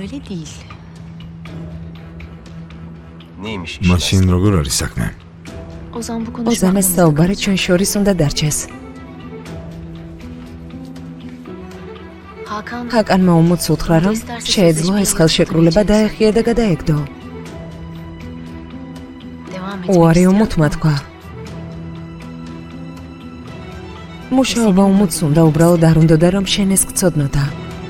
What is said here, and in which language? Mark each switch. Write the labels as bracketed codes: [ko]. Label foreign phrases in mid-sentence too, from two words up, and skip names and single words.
[ka] მაშინ როგორ არის საქმე? ოზანეს საუბარი ჩვენ შორის უნდა დარჩეს. [tr] Hakan [ka] ჰაკანმა უმოც უთხრა, რომ შეეძლო ეს ხელშეკრულება დაეხია და გადაეგდო. [tr] devam etmek [ka] უარი [tr] isteyen [ka] უმუთმა თქვა. მუშაობა უმოც უნდა უბრალოდ არ უნდოდა, რომ შენ ეს გწოდნოდა.